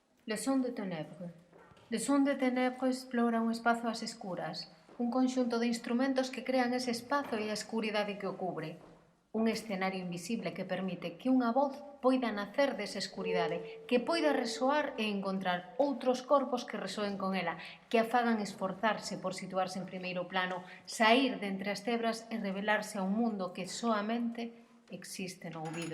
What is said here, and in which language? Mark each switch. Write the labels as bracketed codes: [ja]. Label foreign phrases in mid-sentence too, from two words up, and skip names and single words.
[gl] Le Son de Ténèbres. Le Son de Ténèbres explora un espazo ás escuras, un conxunto de instrumentos que crean ese espazo e a escuridade que o cubre. Un escenario invisible que permite que unha voz poida nacer desa escuridade, que poida resoar e encontrar outros corpos que resoen con ela, que a fagan esforzarse por situarse en primeiro plano, saír de entre as tebras e revelarse a un mundo que soamente existe no ouvido.